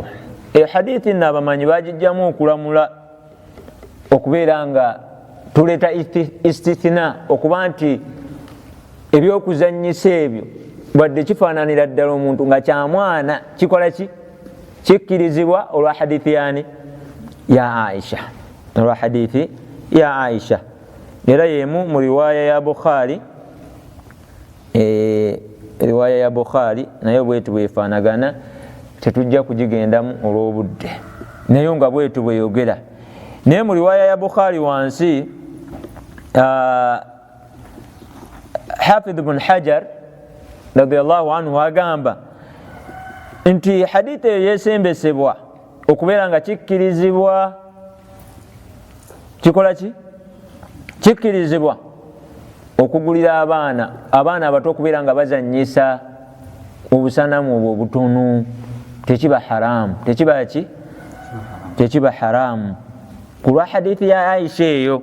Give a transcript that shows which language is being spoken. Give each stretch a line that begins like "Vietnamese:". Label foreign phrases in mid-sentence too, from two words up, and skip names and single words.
Ganda: Hadithi nno abamanyi bagijjamu okulamula okubeera nga tuleeta istithna okuba nti ebyokuzanyisa ebyo wadde kifaananira ddala omuntu nga kyamwana kikola ki kikkirizibwa olwa hadithi yani ya Aisha, olwa hadithi ya Aisha. Era yemu mu riwaya ya Bukhari, riwaya ya Bukhari nayo bwetu bwefaanagana, tetujja kugigendamu olw'obudde, nayo nga bwetu bweyogera. Naye mu riwaya ya Bukhari wansi Hafidh ibn Hajar radiyallahu anhu agamba nti hadithi eyo yesembesebwa okubeera nga kikkirizibwa kikola ki kikkirizibwa okugulira abaana abato okubeera nga bazanyisa obusanamu obwo obutono, tekiba haramu, tekiba ki tekiba haramu kulwa hadithi ya Aisha eyo.